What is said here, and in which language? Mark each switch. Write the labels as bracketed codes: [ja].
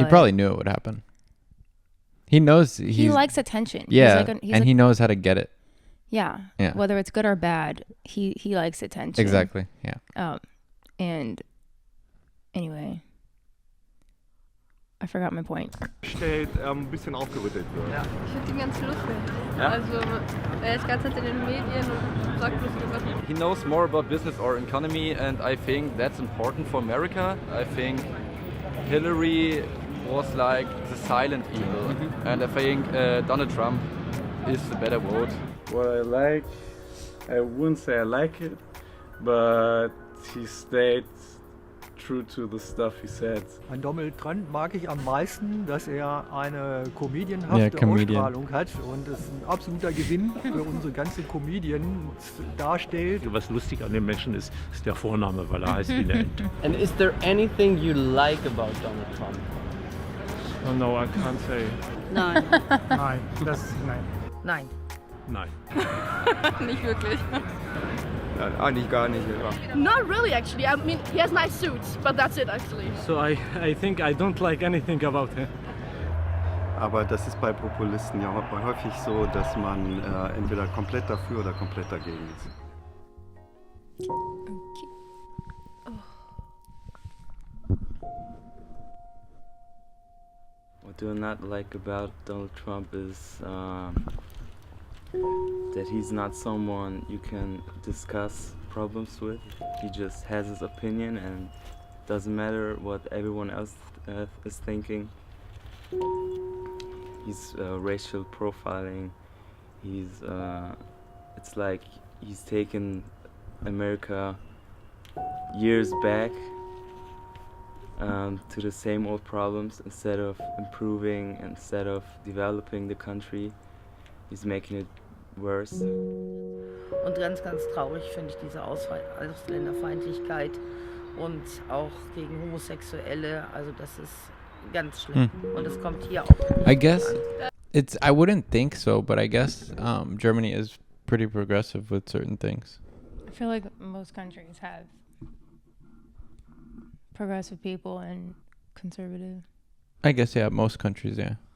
[en] He probably knew it would happen. He knows he likes attention. Yeah, he knows how to get it. Yeah. Yeah. Whether it's good or bad, he likes attention. Exactly. Yeah. And anyway, I forgot my point. [de] Ein bisschen aufgerüttelt wird. Ja. Ich finde ihn ganz lustig. Ja? Also, er ist ganz in den Medien und sagt lustige Sachen. [en] He knows more about business or economy, and I think that's important for America. I think Hillary was like the silent evil, and I think Donald Trump is the better vote. What I like, I wouldn't say I like it, but he stayed true to the stuff he said. [de] An Donald Trump mag ich am meisten, dass er eine comedianhafte Ausstrahlung hat und es ein absoluter Gewinn für unsere ganze Comedian darstellt. Was lustig an dem Menschen ist der Vorname, weil er heißt wie eine Ente. [en] And is there anything you like about Donald Trump? Oh no, I can't say. [de] Nein. Nein, nein. Nein. Nein. Nicht wirklich. Eigentlich gar nicht. Ja. [en] Not really, actually. I mean, he has nice suits, but that's it, actually. So I think I don't like anything about him. [de] Aber das ist bei Populisten ja häufig so, dass man entweder komplett dafür oder komplett dagegen ist. [en] What do I not like about Donald Trump is that he's not someone you can discuss problems with. He just has his opinion and doesn't matter what everyone else is thinking. He's racial profiling. He's it's like he's taken America years back to the same old problems. Instead of improving, instead of developing the country, he's making it worse. [de] Und ganz, ganz traurig finde ich diese Ausländerfeindlichkeit und auch gegen Homosexuelle. Also das ist ganz schlimm. Und es kommt hier auch. [en] I guess I wouldn't think so, but I guess Germany is pretty progressive with certain things. I feel like most countries have progressive people and conservative. I guess, yeah, most countries, yeah.